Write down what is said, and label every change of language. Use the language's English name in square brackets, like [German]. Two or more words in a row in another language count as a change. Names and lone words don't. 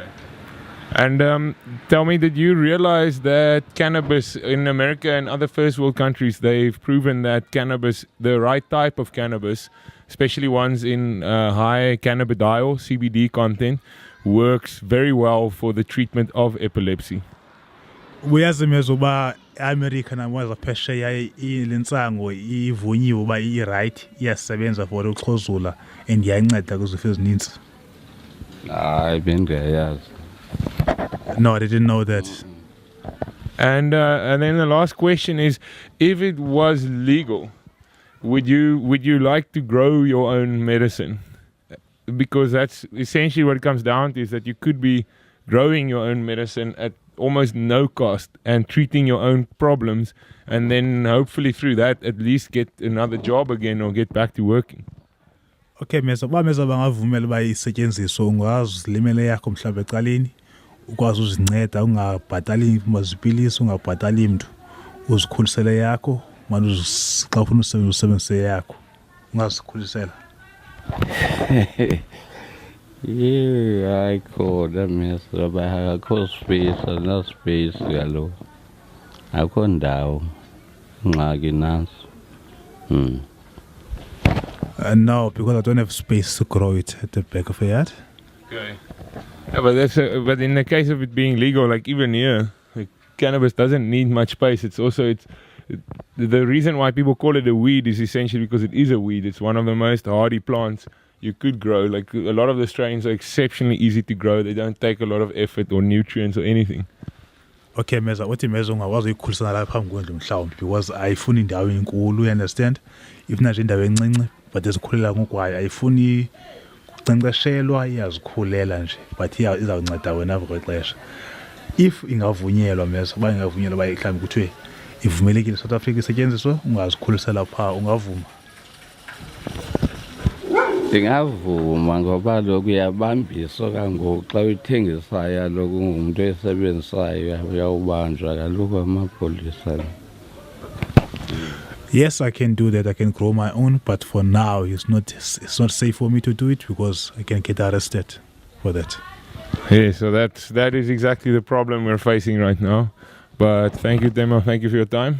[English] And tell me, did you realize that cannabis in America and other first world countries, they've proven that cannabis, the right type of cannabis, especially ones in high cannabidiol, CBD content, works very well for the treatment of epilepsy? [Xhosa] Uyazimeza uba America namazwe phesheya ilensango ivunyiwe uba i-right iyasebenza for ukuxhuzula and iyanceda kuzifo ezininzi. Hayi bendiyayazi. [English] No, I didn't know that. And then the last question is, if it was legal, would you like to grow your own medicine? Because that's essentially what it comes down to, is that you could be growing your own medicine at almost no cost and treating your own problems, and then hopefully through that at least get another job again or get back to working. [Xhosa] Okay, meza bangavumela uba isetyenziswe, ungazilimele yakho mhlawumbe ecaleni ukwazi uzinceda, ungabhatali mazipilisi, ungabhatali mntu, uzikhulisele yakho, manje xa ufuna usebenzise yakho ungazikhulisela. [English] Yeah, I called them yesterday. I called space and not space. Hello. I couldn't down. No, because I don't have space to grow it at the back of the yard. Okay. Yeah, but in the case of it being legal, like even here, like, cannabis doesn't need much space. The reason why people call it a weed is essentially because it is a weed. It's one of the most hardy plants you could grow. Like a lot of the strains are exceptionally easy to grow. They don't take a lot of effort or nutrients or anything. [Xhosa] Okay, meza uthi meza ungakwazi ukukhulisana la phambi kwendlu mhlawumbe because ayifuni indawo enkulu, [English] you understand? [Xhosa] Ifuna nje indawo encinci but ezikhulela ngokwayo, ayifuni kucenceshelwa, iyazikhulela nje but izawunceda wena kwexesha. If ingavunyelwa meza, ba ingavunyelwa ba mhlawumbe kuthiwe ivumelekile South Africa isetyenziswe, ungazikhulisela pha, ungavuma? Ndingavuma ngoba lokhu uyabambiswa kangoku xa uyithengisayo lokhu ungumuntu oyisebenzisayo uyawubanjwa kaloku amapolisa. [English] Yes, I can do that. I can grow my own, but for now it's not safe for me to do it because I can get arrested for that. Yeah, so that is exactly the problem we're facing right now. But thank you, Temba. Thank you for your time.